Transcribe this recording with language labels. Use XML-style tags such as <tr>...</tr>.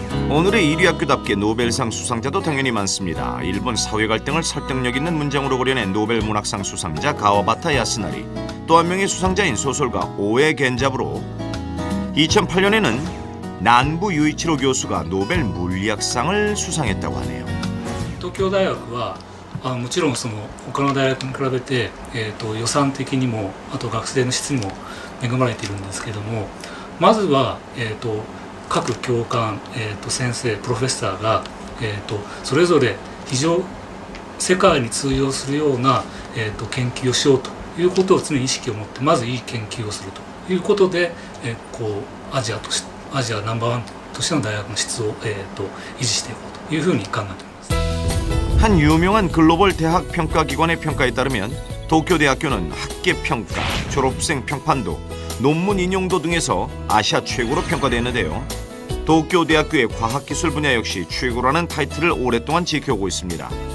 <ko>오늘의 1위 학교답게 노벨상 수상자도 당연히 많습니다. 일본 사회 갈등을 설득력 있는 문장으로 그려낸 노벨 문학상 수상자 가와바타 야스나리, 또 한 명의 수상자인 소설가 오에 겐자부로 2008년에는 난부 유이치로 교수가 노벨 물리학상을 수상했다고 하네요.</ko> <ja>東京大学はもちろんその他の大学に比べて、予算的にもあと学生の質にも恵まれているんですけれども、まずは、各教官、先生プロフェッサーが、それぞれ世界に通用するような、研究をしようということを常に意識を持ってまずいい研究をするということで、アジアナンバーワンとしての大学の質を、維持していこうというふうに考えています。</ja> <ko>한 유명한 글로벌 대학 평가 기관의 평가에 따르면 도쿄대학교는 학계 평가, 졸업생 평판도, 논문 인용도 등에서 아시아 최고로 평가되는데요. 도쿄대학교의 과학기술 분야 역시 최고라는 타이틀을 오랫동안 지켜오고 있습니다.</ko>